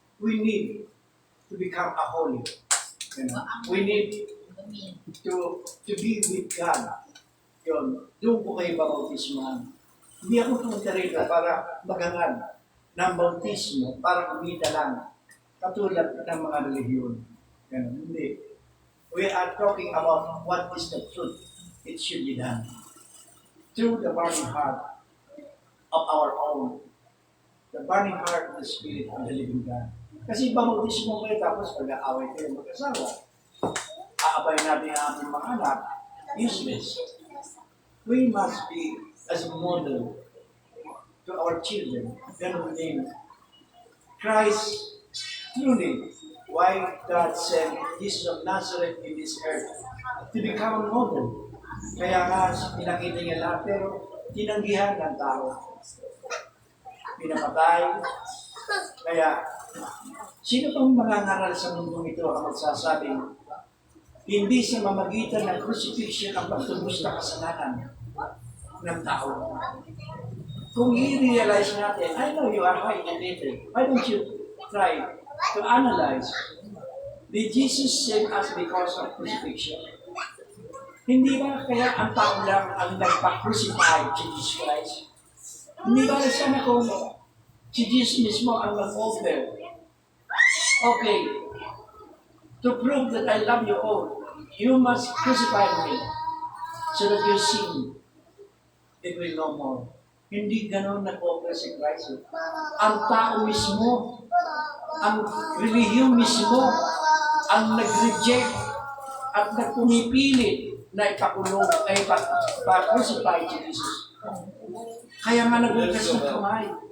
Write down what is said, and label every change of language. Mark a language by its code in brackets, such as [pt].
[en] We need to become a holy. You know? We need to be with God. [tl] Yun, doon po kayo babautismohan. Hindi ako pumunta rito para maghangad ng bautismo, para kumita lang, katulad ng mga relihiyon. Ganun, hindi. [en] We are talking about what is the truth. It should be done through the burning heart of our own, the burning heart of the Spirit of the living God. [tl] Kasi babautismo kayo tapos pag-aaway kayo mag-asawa, aabay natin ang ating mga anak, useless. [en] We must be as a model to our children. [tl] Ganun din. [en] Christ, truly, why God sent Jesus of Nazareth in this earth to become a model. [tl] Kaya nga, pinakita niya lahat, pero tinanggihan ng tao. Pinapatay. Kaya, sino pang mangangaral sa mundong ito ang magsasabing hindi sa mamagitan ng crucifixion ang pagtubos na kasalanan ng tao? Kung i-realize natin, [en] I know you are high-minded. Why don't you try to analyze? Did Jesus save us because of crucifixion? [tl] Hindi ba kaya ang tao lang ang nagpa-crucify si Jesus Christ? Hindi ba sana kung si Jesus mismo ang nag-offer? [en] Okay, to prove that I love you all, you must crucify me so that your sin, it will no more. [tl] Hindi ganon nag-offer si Christ. Ang tao mismo, ang relihiyon mismo, ang nag-reject at nagpumipilit na ipakulong, ay pa-crucify si Jesus. Kaya nga nagugas ng kamay.